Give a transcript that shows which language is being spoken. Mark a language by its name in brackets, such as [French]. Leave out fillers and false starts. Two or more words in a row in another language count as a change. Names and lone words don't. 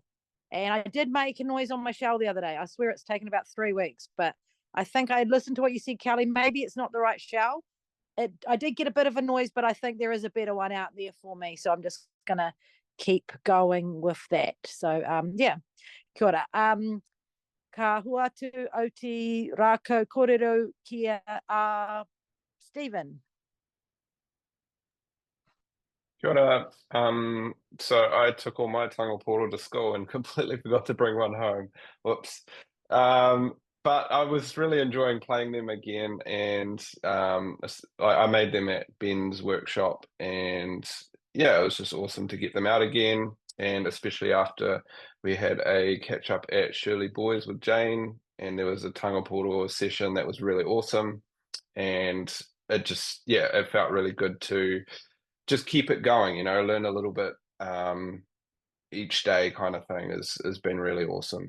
[English] And I did make a noise on my shell the other day. I swear it's taken about 3 weeks, but I think I listened to what you said, Kelly. Maybe it's not the right shell. I did get a bit of a noise, but I think there is a better one out there for me. So I'm just going to keep going with that. So yeah, [Māori] kia ora. Ka huatu o te rākau kōrero kia Stephen. Kia ora. [English] So I took all my tangaporo to school and completely forgot to bring one home. Whoops. But I was really enjoying playing them again, and I made them at Ben's workshop, and yeah, it was just awesome to get them out again, and especially after we had a catch up at Shirley Boys with Jane, and there was a tangaporo session that was really awesome, and it felt really good to just keep it going, learn a little bit each day kind of thing has been really awesome.